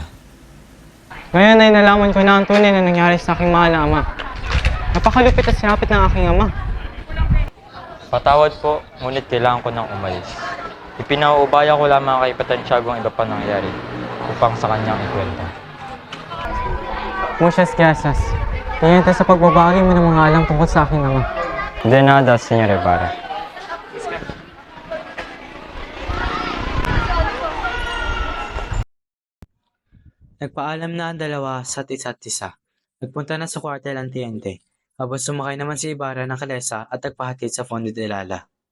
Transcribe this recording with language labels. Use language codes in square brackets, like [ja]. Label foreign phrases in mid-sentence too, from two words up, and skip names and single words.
[tl] Ngayon ay nalaman ko na ang tunay na nangyari sa aking mahal na ama. Napakalupit at sinapit ng aking ama. Patawad po, ngunit kailangan ko nang umalis. Ipinauubaya ko lamang kay Kapitan Tiago ang iba pa nangyari upang sa kanyang ikwento. [es] Muchas gracias. [tl] Tingin tayo sa pagbabagi mo ng mga alam tungkol sa aking ama. [es] De nada, Senyor Ibarra. [tl] Nagpaalam na ang dalawa sa isa't isa. Nagpunta na sa kwartel ang tiyente. Habang sumakay naman si Ibarra ng kalesa at nagpahatid sa Fondo de Lala.